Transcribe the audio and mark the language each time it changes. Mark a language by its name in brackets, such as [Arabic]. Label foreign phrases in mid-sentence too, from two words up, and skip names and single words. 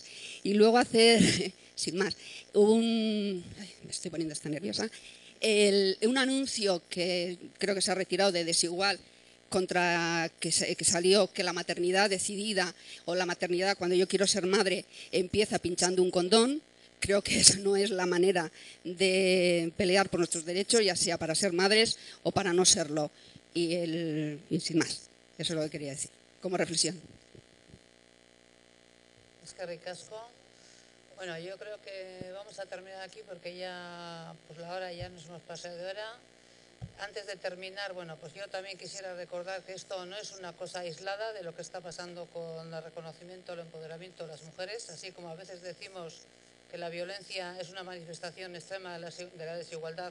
[Spanish] Y luego hacer, sin más, me estoy poniendo hasta nerviosa, un anuncio que creo que se ha retirado de Desigual, que salió, que la maternidad decidida o la maternidad cuando yo quiero ser madre empieza pinchando un condón. Creo que esa no es la manera de pelear por nuestros derechos, ya sea para ser madres o para no serlo. Y sin más, eso es lo que quería decir, como reflexión. [Basque] Eskerrik asko. [Spanish] Bueno, yo creo que vamos a terminar aquí porque ya, pues la hora ya nos hemos pasado de hora. Antes de terminar, bueno, pues yo también quisiera recordar que esto no es una cosa aislada de lo que está pasando con el reconocimiento, el empoderamiento de las mujeres, así como a veces decimos que la violencia es una manifestación extrema de la desigualdad.